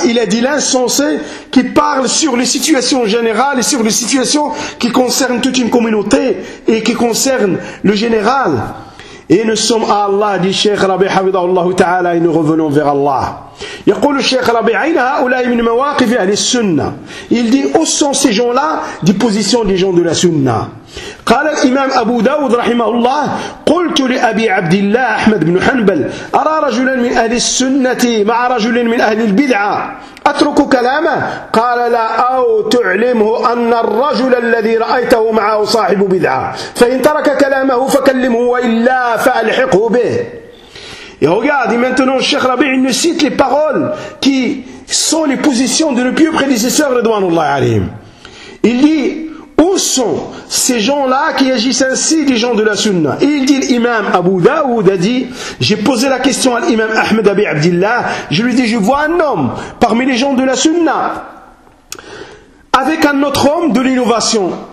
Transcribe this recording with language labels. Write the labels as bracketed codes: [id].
[fr] Il a dit l'insensé qui parle sur les situations générales et sur les situations qui concernent toute une communauté et qui concernent le général. Et nous sommes à Allah, dit Cheikh Rabi Hafidhahullah Ta'ala, et nous revenons vers Allah. [ar] يقول الشيخ ربيع أين هؤلاء من مواقف أهل السنة؟ [fr] Il dit où sont ces gens-là des positions des gens de la Sunna. [ar] قال الإمام أبو داود رحمه الله: قلت لأبي عبد الله أحمد بن حنبل: أرى رجلا من أهل السنة مع رجل من أهل البدعة، أترك كلامه؟ قال: لا، أو تعلمه أن الرجل الذي رأيته معه صاحب بدعة، فإن ترك كلامه فكلمه وإلا فألحقه به. [fr] Et regarde, et maintenant, Cheikh Rabbi, il nous cite les paroles qui sont les positions de nos pieux prédécesseurs, Redouanullah alayhim. Il dit, où sont ces gens-là qui agissent ainsi, des gens de la Sunna? Et il dit, l'imam Abu Daoud a dit, j'ai posé la question à l'imam Ahmed Abi Abdillah, je lui dis, je vois un homme parmi les gens de la Sunna, avec un autre homme de l'innovation.